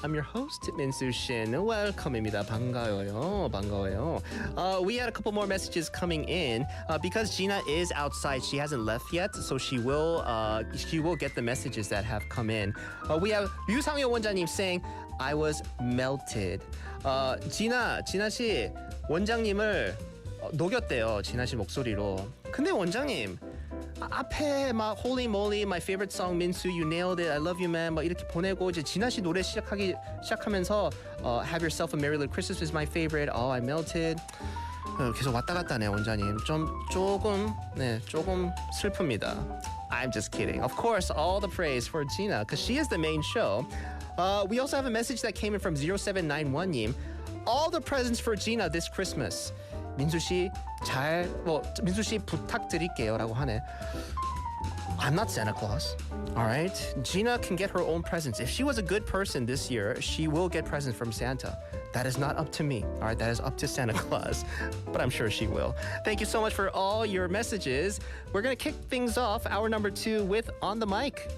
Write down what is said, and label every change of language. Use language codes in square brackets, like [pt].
[en] I'm your host, Min-Soo Shin. Welcome입니다. [ko] 반가워요. 반가워요. [en] We had a couple more messages coming in because Gina is outside. She hasn't left yet, so she will get the messages that have come in. We have 유상효 원장님 saying, I was melted. [ko] Gina 씨 원장님을 녹였대요. 지나 씨 목소리로. 근데 원장님 앞에 막 [en] Holy Moly, my favorite song, 민수, you nailed it, I love you man [ko] 막 이렇게 보내고 이제 지나 씨 노래 시작하면서 [en] Have yourself a merry little Christmas is my favorite. Oh, I melted. [ko] 계속 왔다 갔다 하네요, 원장님. 조금 슬픕니다. [en] I'm just kidding. Of course, all the praise for Gina because she is the main show. We also have a message that came in from 0791님. All the presents for Gina this Christmas. [ko] 민수 씨 부탁드릴게요라고 하네. [en] I'm not Santa Claus. All right? Gina can get her own presents. If she was a good person this year, she will get presents from Santa. That is not up to me. All right? That is up to Santa Claus. But I'm sure she will. Thank you so much for all your messages. We're going to kick things off, hour number 2, with On the Mic.